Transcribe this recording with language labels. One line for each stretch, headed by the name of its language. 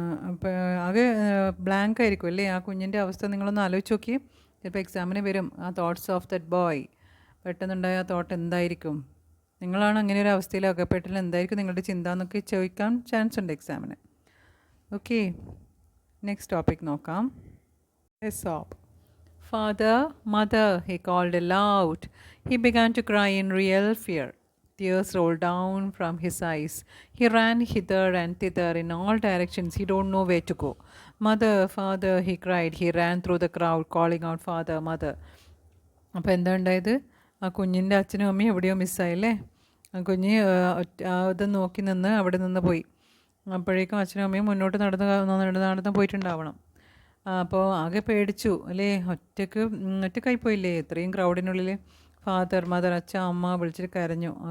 Malayalam: അപ്പോൾ ആകെ ബ്ലാങ്ക് ആയിരിക്കും അല്ലേ ആ കുഞ്ഞിൻ്റെ അവസ്ഥ? നിങ്ങളൊന്ന് ആലോചിച്ച് നോക്കി. ചിലപ്പോൾ എക്സാമിന് വരും ആ
English: Thoughts of that boy.
Malayalam: പെട്ടെന്നുണ്ടായ ആ തോട്ട് എന്തായിരിക്കും? നിങ്ങളാണ് അങ്ങനെ ഒരു അവസ്ഥയിൽ അകപ്പെട്ടാൽ എന്തായിരിക്കും നിങ്ങളുടെ ചിന്ത എന്നൊക്കെ ചോദിക്കാൻ ചാൻസ് ഉണ്ട് എക്സാമിന്. ഓക്കെ, നെക്സ്റ്റ് ടോപ്പിക് നോക്കാം. എസോപ്പ്.
English: Father, mother, he called aloud. He began to cry in real fear. Tears rolled down from his eyes. He ran hither and thither in all directions. He don't know where to go. Mother, father, he cried. He ran through the crowd calling out, father, mother.
Malayalam: അപ്പോൾ എന്താ ഉണ്ടായത്? ആ കുഞ്ഞിൻ്റെ അച്ഛനും അമ്മയും എവിടെയോ മിസ്സായില്ലേ? ആ കുഞ്ഞ് ഇത് നോക്കി നിന്ന് അവിടെ നിന്ന് പോയി. അപ്പോഴേക്കും അച്ഛനും അമ്മയും മുന്നോട്ട് നടന്ന് പോയിട്ടുണ്ടാവണം. അപ്പോൾ ആകെ പേടിച്ചു അല്ലേ? ഒറ്റക്കായി പോയില്ലേ ഇത്രയും ക്രൗഡിനുള്ളിൽ? ഫാദർ, മദർ, അച്ഛൻ, അമ്മ വിളിച്ചിട്ട് കരഞ്ഞു.